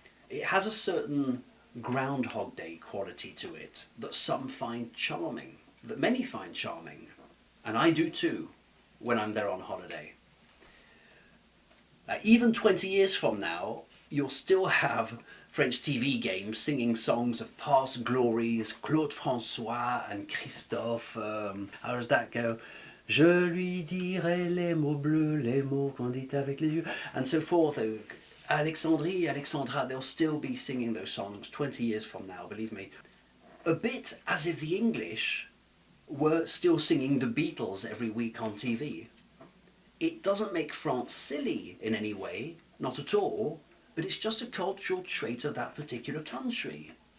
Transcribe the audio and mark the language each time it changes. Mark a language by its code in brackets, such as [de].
[en] It has a certain Groundhog Day quality to it that some find charming, that many find charming, and I do too when I'm there on holiday. Even 20 years from now, you'll still have French TV games singing songs of past glories, Claude François and Christophe. How does that go? [fr] Je lui dirai les mots bleus, les mots qu'on dit avec les yeux, [en] and so forth. Alexandrie, Alexandra, they'll still be singing those songs 20 years from now, believe me. A bit as if the English were still singing the Beatles every week on TV. It doesn't make France silly in any way, not at all, but it's just a cultural trait of that particular country.